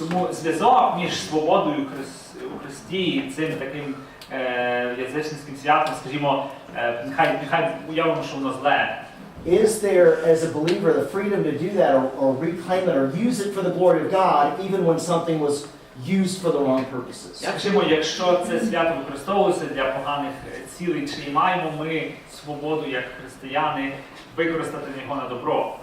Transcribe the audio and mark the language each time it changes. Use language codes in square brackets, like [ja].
[uk] Тому зв'язок між свободою у Христі і цим таким язичницьким святом, скажімо, нехай уявимо, що воно зле. [en] Is there, as a believer, the freedom to do that or reclaim it or use it for the glory of God, even when something was used for the wrong purposes? [uk] Скажімо, якщо це свято використовується для поганих цілей, чи маємо ми свободу як християни використати його на добро?